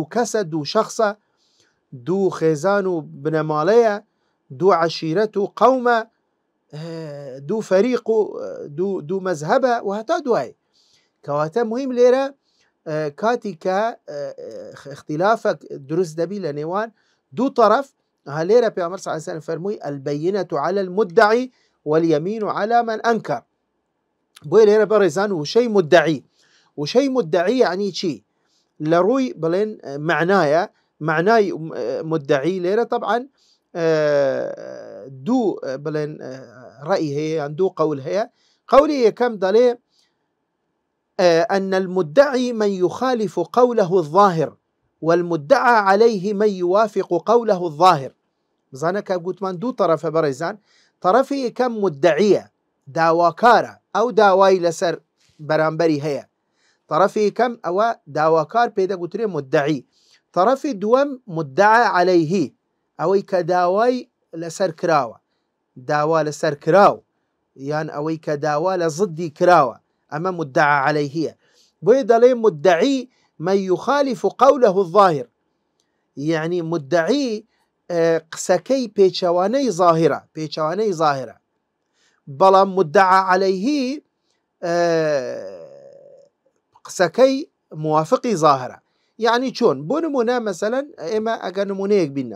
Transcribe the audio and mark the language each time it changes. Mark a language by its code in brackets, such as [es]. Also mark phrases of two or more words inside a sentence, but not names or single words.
[ckb] کەسە دوو شەخصە دوو خێزان و بنەماڵەیە دوو عەشیرەت و قەومە دوو فەریق و دوو مەزهەبە و هەتا دوای کەواتە مهم لێرە کاتی کە اختلافك دروست دەبی لە نێوان دوو طرف لێرە پێغەمبەر [ar] صلی الله علیه و سلم [ckb] فەرمووی [ar] البەینەة على المدعي واليمين على من أنكر [ckb] بۆیە لێرە بەڕێزان وشەی مدعی یعنی چی لە ڕووی بڵێن معنای مدعی لێرە طبعا دوو بڵێن ڕأی هەیە یان دوو قەول هەیە قەولی یەکەم دەڵێ [ar] أن المدعي من يخالف قوله الظاهر والمدعى عليه من يوافق قوله الظاهر [ckb] بزانە کە گوتمان دوو طرفە بەڕێزان طرفی یەکەم مدعیە داواکارە ئەو داوای لەسەر بەرامبەری هەیە طرفی یەکەم ئەوە داواکار پێی دەگوترێ مدعی طرفی دووەم [ar] مدعى عليه [ckb] ئەوەی کە داوای لەسەر کراوە داوا لەسەر کراو یان ئەوەی کە داوا لە زدی کراوە ئەمە [ar] مدعى عليهە [ckb] بۆیە دەڵێ مدعی [ar] من يخالف قوله الظاهر [ckb] يعني مدعی قسەکەی پێچەوانەی ظاهرە بەڵام [ar] مدعى عليه [ckb] قسەکەی موافقی ظاهرە یعنی چۆن بۆ نمونە مەسەلەن ئێمە ئەگەر نمونەیەک بینەوە